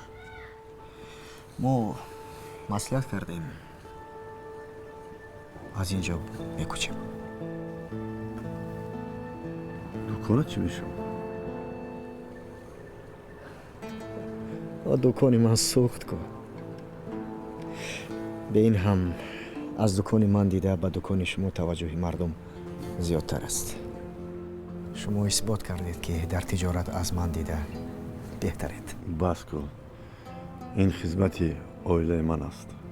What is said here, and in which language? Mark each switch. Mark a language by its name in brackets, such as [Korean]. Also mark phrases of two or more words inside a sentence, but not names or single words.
[Tajik] мо маслиҳат кардем аз ин ҷо мекӯчем. дуконат чӣ мешавад? дукони ман сӯхт ко. به این هم از دکان من دیده به دکان شما توجه مردم زیادتر است. شما اثبات کردید که در تجارت از من دیده بهترید. بس کن. این خدمت عائله من است.